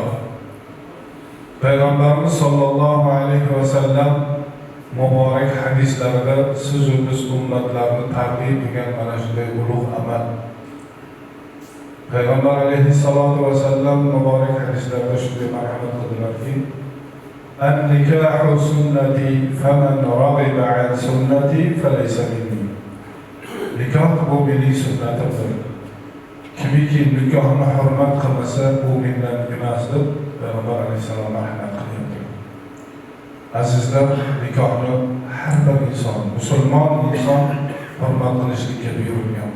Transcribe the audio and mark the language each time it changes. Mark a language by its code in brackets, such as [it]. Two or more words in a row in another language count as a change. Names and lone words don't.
[uz] Payg'ambarimiz [ar] صلى الله عليه وسلم [uz] muborak hadislarida siz va biz ummatlarni tarbiya qilgan mana shunday ulug' amal. Payg'ambar [ar] عليه الصلاة والسلام [uz] muborak hadislarda shunday marhamat qildilarki, [ar] "النكاح سنتي فمن رغب عن سنتي فليس مني." [uz] Nikoh bu mening sunnatimdir. Kimiki nikohni hurmat qilmasa, bu mendan emas deb Payg'ambar alayhissalom marhamat qilyapti. Azizlar, nikohni har bir inson, musulmon inson hurmat qilishlikka buyurilganmiz.